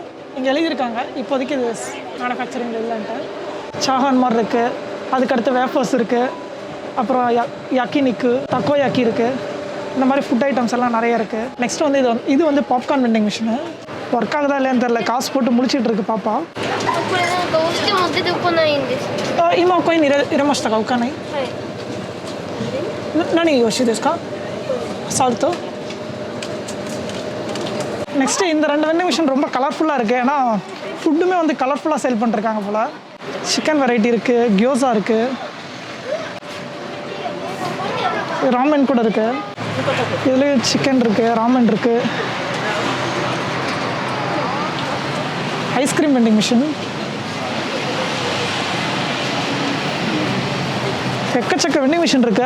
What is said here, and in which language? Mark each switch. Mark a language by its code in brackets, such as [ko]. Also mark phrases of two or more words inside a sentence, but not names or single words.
[ta] இங்கே எழுதியிருக்காங்க இப்போதைக்கு இது மேனுஃபேக்சரிங் இல்லைன்ட்டு. சாஹான் மாதிரி இருக்குது, அதுக்கடுத்து வேஃபர்ஸ் இருக்குது, அப்புறம் யாக்கினிக்கு தக்கோயாக்கி இருக்குது. இந்த மாதிரி [en] food items [ta] எல்லாம் நிறைய இருக்குது. நெக்ஸ்ட் வந்து இது வந்து [en] popcorn vending machine. [ta] ஒர்க் ஆகுதா இல்லையான்னு தெரில, காசு போட்டு முடிச்சிட்டு இருக்கு பாப்பா. [ja] 今コインに入れましたか？浮かない？はい。何よろしいですか？ [ta] サルト。நெக்ஸ்ட் இந்த 2 [en] vending machine [ta] ரொம்ப கலர்ஃபுல்லாக இருக்குது. ஏன்னா ஃபுட்டுமே வந்து கலர்ஃபுல்லாக சேல் பண்ணிருக்காங்க போல். [en] chicken variety [ta] இருக்குது, கியோசா இருக்குது, ராமன் கூட இருக்குது. இதுலேயே சிக்கன் இருக்குது, ராமன் இருக்குது. [en] ice cream vending machine, [ta] எக்கச்சக்க [en] vending machine [ta] இருக்குது.